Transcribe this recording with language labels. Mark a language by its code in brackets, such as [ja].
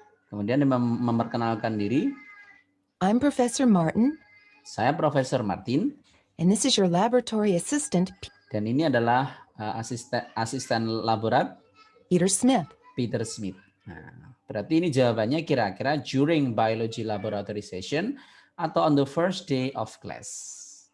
[id] Kemudian dia memperkenalkan diri. [en] I'm Professor Martin, [id] Saya Profesor Martin. [en] and this is your laboratory assistant, [id] Dan ini adalah asisten laborat [en] Peter Smith. [id] Peter Smith. Nah, berarti ini jawabannya kira-kira [en] during biology laboratory session [id] atau [en] on the first day of class.